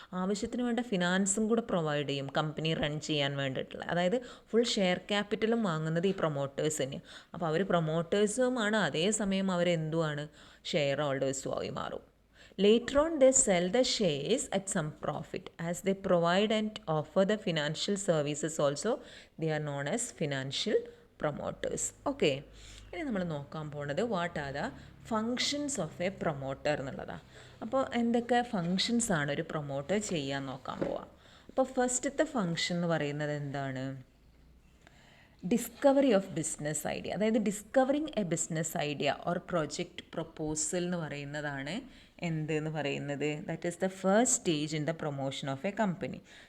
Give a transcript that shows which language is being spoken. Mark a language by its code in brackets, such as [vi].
[ml] ആവശ്യത്തിന് വേണ്ട ഫിനാൻസും കൂടെ പ്രൊവൈഡ് ചെയ്യും കമ്പനി റൺ ചെയ്യാൻ വേണ്ടിയിട്ടുള്ള, അതായത് ഫുൾ ഷെയർ ക്യാപിറ്റലും വാങ്ങുന്നത് ഈ പ്രൊമോട്ടേഴ്സ് തന്നെയാണ്. അപ്പോൾ അവർ പ്രൊമോട്ടേഴ്സുമാണ്, അതേസമയം അവരെന്തുമാണ്, ഷെയർ ഹോൾഡേഴ്സും ആയി മാറും. [en] Later on, they sell the shares at some profit. As they provide and offer the financial services also, they are known as financial promoters. Okay. [ml] ഇനി നമ്മൾ നോക്കാൻ പോകുന്നത് [en] what are the functions of a promoter [ml] എന്നുള്ളതാണ്. അപ്പോൾ എന്തൊക്കെ functions ആണ് ഒരു promoter ചെയ്യാൻ നോക്കാൻ പോവാം. അപ്പോൾ ഫസ്റ്റത്തെ ഫങ്ഷൻ എന്ന് പറയുന്നത് എന്താണ്, ഡിസ്കവറി ഓഫ് ബിസിനസ് ഐഡിയ. [en] അതായത് discovering a business idea or project proposal [ml] എന്ന് പറയുന്നതാണ് എന്തെന്ന് പറയുന്നത്, [en] That is the first stage in the promotion of a company.